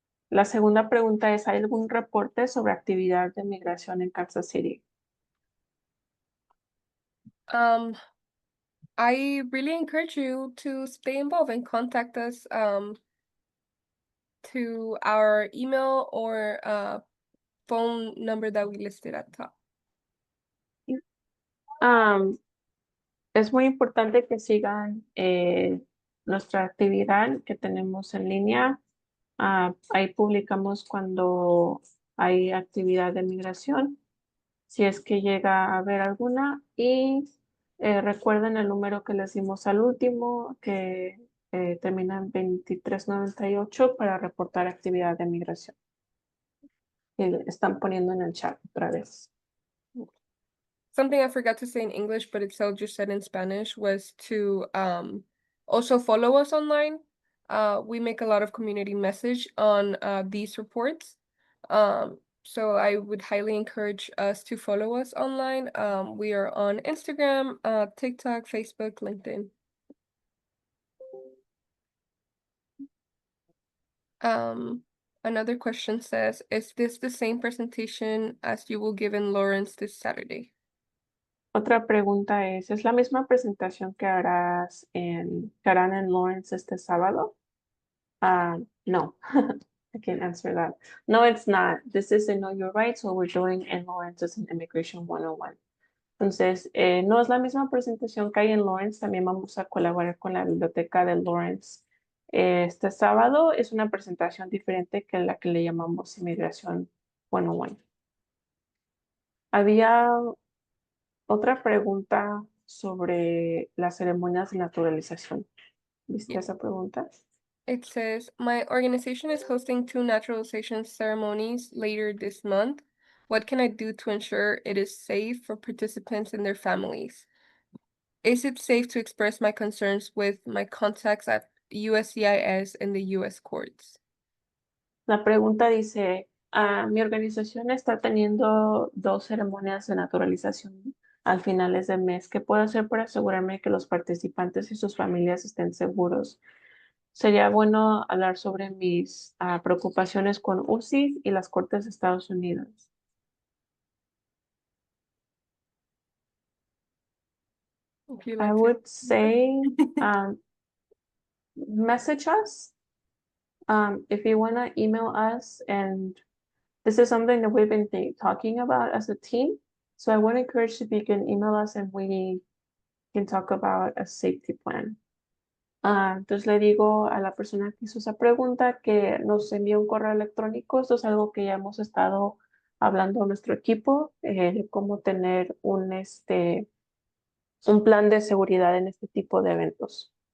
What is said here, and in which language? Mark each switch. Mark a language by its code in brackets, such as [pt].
[es] La segunda pregunta es, ¿hay algún reporte sobre actividad de migración en Kansas City? [en] I really encourage you to stay involved and contact us to our email or phone number that we listed at the top. [es] Es muy importante que sigan nuestra actividad que tenemos en línea. Ahí publicamos cuando hay actividad de migración, si es que llega a haber alguna. Y recuerden el número que les dimos al último, que termina en 2398 para reportar actividad de migración. Están poniendo en el chat otra vez. [en] Something I forgot to say in English, but Itzel just said in Spanish, was to also follow us online. We make a lot of community message on these reports. So I would highly encourage us to follow us online. We are on Instagram, TikTok, Facebook, LinkedIn. Another question says, is this the same presentation as you will give in Lawrence this Saturday? [es] Otra pregunta ¿es la misma presentación que harán en Lawrence este sábado? [en] No, I can't answer that. No, it's not. This is a Know Your Rights, what we're doing in Lawrence is an Immigration 101. [es] Entonces, no es la misma presentación que hay en Lawrence, también vamos a colaborar con la biblioteca de Lawrence. Este sábado es una presentación diferente que la que le llamamos Inmigración 101. Había otra pregunta sobre las ceremonias de naturalización. ¿Viste [en] Yeah. [es] esa pregunta? [en] It says, my organization is hosting 2 naturalization ceremonies later this month. What can I do to ensure it is safe for participants and their families? Is it safe to express my concerns with my contacts at USCIS and the US courts? [es] La pregunta dice, mi organización está teniendo 2 ceremonias de naturalización al finales del mes. ¿Qué puedo hacer para asegurarme que los participantes y sus familias estén seguros? Sería bueno hablar sobre mis preocupaciones con UCIS y las Cortes de Estados Unidos. [en] if you I like to. would say message us. If you want to email us, and this is something that we've been talking about as a team. So I want to encourage if you can email us and we can talk about a safety plan. [es] Entonces le digo a la persona que hizo esa pregunta que nos envíe un correo electrónico. Esto es algo que ya hemos estado hablando a nuestro equipo, cómo tener un plan de seguridad en este tipo de eventos.